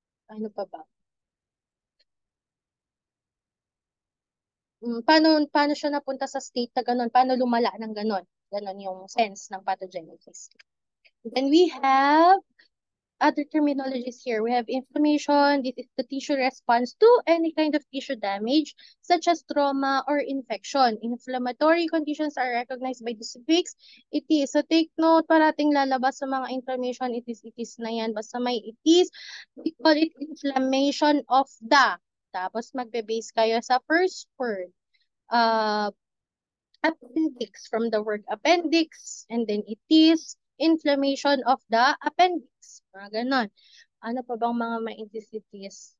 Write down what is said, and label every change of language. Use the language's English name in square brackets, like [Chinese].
[Filipino] Ano pa ba? Paano siya napunta sa state na ganun? Paano lumala ng ganun? Ganun yung sense ng pathogenesis. [English] Then we have other terminologies here. We have inflammation. This is the tissue response to any kind of tissue damage, such as trauma or infection. Inflammatory conditions are recognized by the suffix itis. [Filipino] So take note, parating lalabas sa mga inflammation, itis na yan. [English] Basta may itis, we call it inflammation of the. [Filipino] Tapos magbe-base kayo sa first word. [English] Uh, appendix, from the word appendix, and then it is inflammation of the appendix. [Filipino] Mga ganon. Ano pa bang mga ma-intestines?